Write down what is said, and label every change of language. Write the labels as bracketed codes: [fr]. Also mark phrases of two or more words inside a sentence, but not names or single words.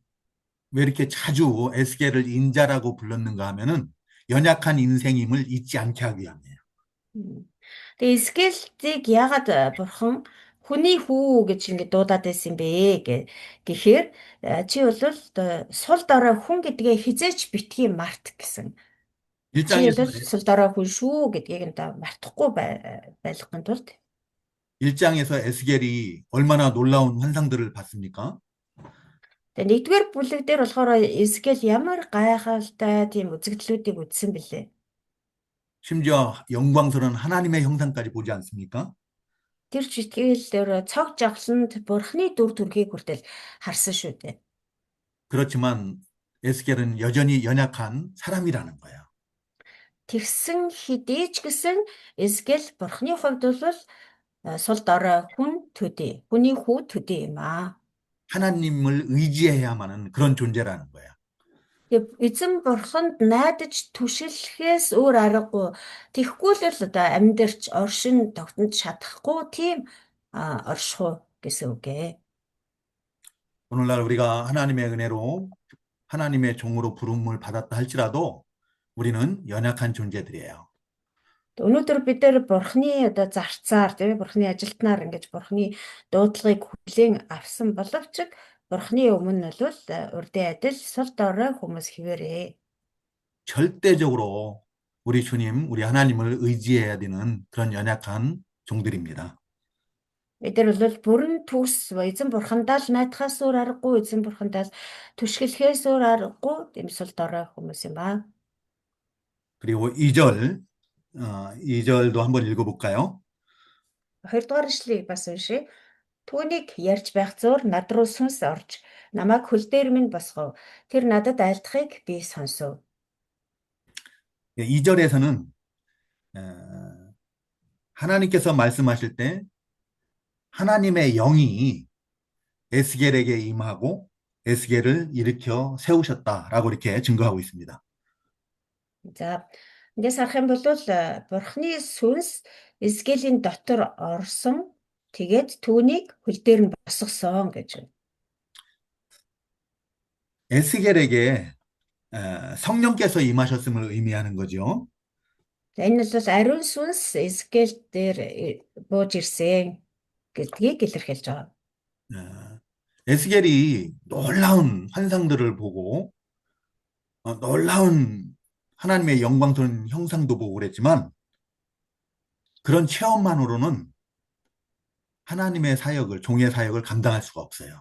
[ko] 왜 이렇게 자주 에스겔을 인자라고 불렀는가 하면은 연약한 인생임을 잊지 않게 하기 위함이에요. [mn] Тэгээ Эзекиэлийг яагаад бурхан хүний хүү гэж ингэ дуудаад байсан бэ гэхээр чи бол сул дорой хүн гэдгээ хизээч битгий март гэсэн. Чи бол сул дорой хүн шүү гэдгийг нь мартахгүй байлгахын тулд [ko] 1장에서 에스겔이 얼마나 놀라운 환상들을 봤습니까? [mn] Тэгээ нэгдүгээр бүлэг дээр болохоор Эзекиэл ямар гайхалтай тийм үзэгдлүүдийг үзсэн бэлээ. [ko] 심지어 영광스러운 하나님의 형상까지 보지 않습니까? [mn] Тэр читгэл дээр цог жагланд Бурхны дүр төрхийг хүртэл харсан шүү дээ. [ko] 그렇지만 에스겔은 여전히 연약한 사람이라는 거예요. [mn] Тэгсэн хэдий ч гэсэн Эзекиэл Бурхны хувьд бол сул дорой хүн төдий, хүний хүү төдий юм аа. [ko] 하나님을 의지해야만 하는 그런 존재라는 거예요. [mn] Тэгээ эзэн бурханд найдаж түшиглэхээс өөр аргагүй. Тэгэхгүй л одоо амьдарч оршин тогтнож чадахгүй тийм оршихуй гэсэн үг ээ. [ko] 오늘날 우리가 하나님의 은혜로 하나님의 종으로 부름을 받았다 할지라도 우리는 연약한 존재들이에요. [mn] Өнөөдөр бид нэр бурхны одоо зарцаар тийм бурхны ажилтнаар ингэж бурхны дуудлагыг хүлээн авсан боловч бурхны өмнө бол урдын адил сул дорой хүмүүс хэвээрээ. [ko] 절대적으로 우리 주님, 우리 하나님을 의지해야 되는 그런 연약한 종들입니다. [mn] Бид нар бол бүрэн төс эзэн бурхандаа л найдахаас өөр аргагүй, эзэн бурхандаа л түшгэлэхээс өөр аргагүй тийм сул дорой хүмүүс юм аа. [ko] 그리고 2절, 2절도 한번 읽어볼까요? [mn] Хоёрдугаар ишлэгийг бас уншия. Түүнийг ярьж байх зуур над руу сүнс орж намайг хөл дээр минь босгов. Тэр надад айлтхыг би сонсов. [ko] 2절에서는 하나님께서 말씀하실 때 하나님의 영이 에스겔에게 임하고 에스겔을 일으켜 세우셨다라고 이렇게 증거하고 있습니다. [mn] За эндээс харах юм бол бурхны сүнс Эзекиэлийн дотор орсон. Тэгээд түүнийг хөл дээр нь босгосон гэж байна. [ko] 에스겔에게 성령께서 임하셨음을 의미하는 거죠. [mn] За энэ бол ариун сүнс Эзекиэл дээр бууж ирсэн гэдгийг илэрхийлж байгаа. [ko] 에스겔이 놀라운 환상들을 보고 놀라운 하나님의 영광스러운 형상도 보고 그랬지만 그런 체험만으로는 하나님의 사역을, 종의 사역을 감당할 수가 없어요.